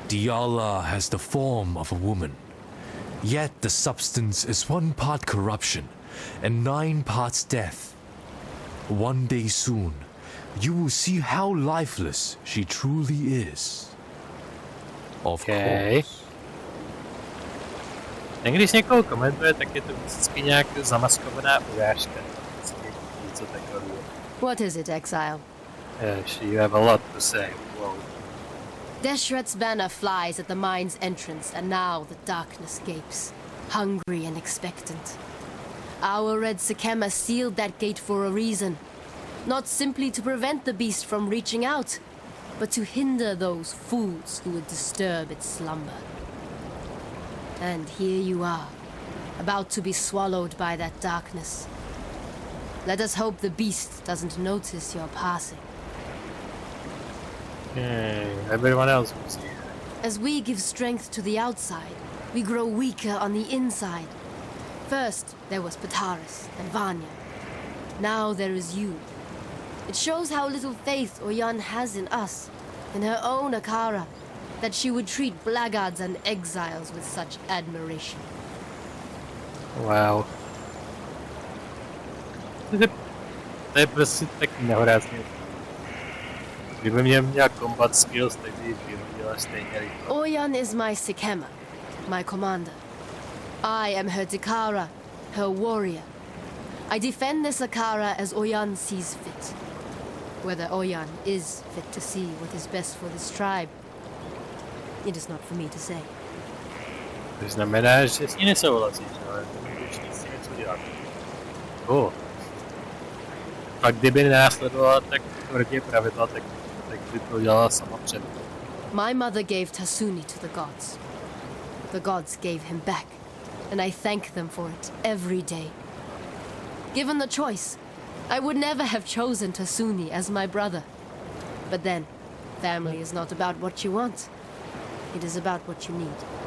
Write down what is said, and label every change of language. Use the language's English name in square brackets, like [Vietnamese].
[English] Diala has the form of a woman. Yet the substance is 1 part corruption and 9 parts death. One day soon, you will see how lifeless she truly is. Of course. [Czech] Když někoho komentuje, tak je to vždycky nějak zamaskovaná urážka. Vždycky něco takového. [English] What is it, Exile? Yes, you have a lot to say. Whoa. Deshret's banner flies at the mine's entrance, and now the darkness gapes, hungry and expectant. Our red Sekema sealed that gate for a reason. Not simply to prevent the beast from reaching out, but to hinder those fools who would disturb its slumber. And here you are, about to be swallowed by that darkness. Let us hope the beast doesn't notice your passing. Everyone else will see it. As we give strength to the outside, we grow weaker on the inside. First, there was Pataris and Vanya. Now there is you. It shows how little faith Oyan has in us, in her own Akara, that she would treat blackguards and exiles with such admiration. Wow. [Czech] To je prostě tak nehorázně. Kdyby měl combat skills, tak by vyhodila stejně rychle. [English] Oyan is my Sekema, my commander. I am her Dakara, her warrior. I defend this Akara as Oyan sees fit. Whether Oyan is fit to see what is best for this tribe, it is not for me to say. [Czech] To znamená, že s ní nesouhlasíš, ale můžeš nic něco dělat. A kdyby následovala tak tvrdě pravidla, tak by to dělala sama před. [English] My mother gave Tasuni to the gods. The gods gave him back, and I thank them for it every day. Given the choice, I would never have chosen Tasuni as my brother. But then, family is not about what you want. It is about what you need.